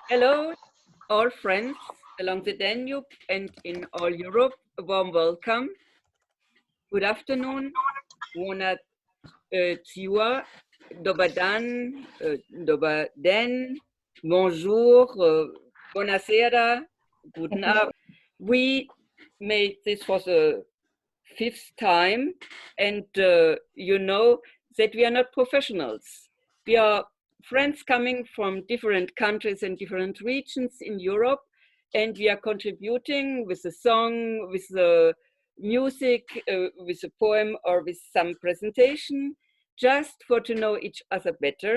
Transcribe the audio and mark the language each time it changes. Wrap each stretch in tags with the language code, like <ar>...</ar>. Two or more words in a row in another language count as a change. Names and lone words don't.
<en>Hello, all friends along the Danube and in all Europe. A warm welcome. Good afternoon.</en> <ro>Buona ziua,</ro> <hr>dobar dan,</hr> <mk>dobar den,</mk> <hr>bonjour, buonasera,</hr> <de>guten Abend.</de> <en>We made this for the fifth time, and you know that we are not professionals. We are friends coming from different countries and different regions in Europe, and we are contributing with a song, with the music, with a poem, or with some presentation, just for to know each other better.</en>